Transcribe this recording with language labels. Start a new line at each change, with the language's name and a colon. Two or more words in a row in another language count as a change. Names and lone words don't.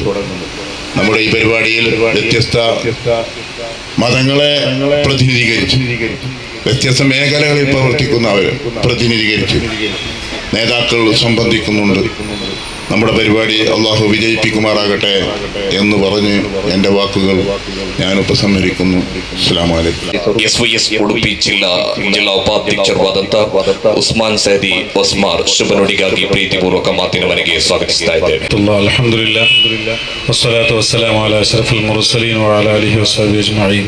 Malayalam: നമ്മുടെ ഈ പരിപാടിയിൽ വ്യത്യസ്ത മതങ്ങളെ പ്രതിനിധീകരിച്ച് വ്യത്യസ്ത മേഖലകളിൽ പ്രവർത്തിക്കുന്നവർ പ്രതിനിധീകരിച്ച് നേതാക്കൾ സംബന്ധിക്കുന്നുണ്ട്. നമ്മുടെ പരിപാടി അള്ളാഹു വിജയിപ്പിക്കുമാറാകട്ടെ എന്ന് പറഞ്ഞ് എൻ്റെ ವಾಕುകൾ ഞാൻ ಉಪಸಂಹರಿക്കുന്നു.
Arabic: السلام عليكم.
Kannada: SYS ಉಡುಪಿ ಜಿಲ್ಲಾ ಉಪಾಧ್ಯಕ್ಷರಾದಂಥ ಉಸ್ಮಾನ್ ಸೈದಿ ಒಸ್ಮಾರ್ ಶುಭ ನುಡಿಗಾಗಿ ಪ್ರೀತಿಪೂರ್ವಕ ಮಾತಿನ ಮನೆಗೆ ಸ್ವಾಗತಿಸ್ತಾ ಇದ್ದೇವೆ.
Arabic: الحمد لله والصلاة والسلام على أشرف المرسلين وعلى آله وصحبه أجمعين.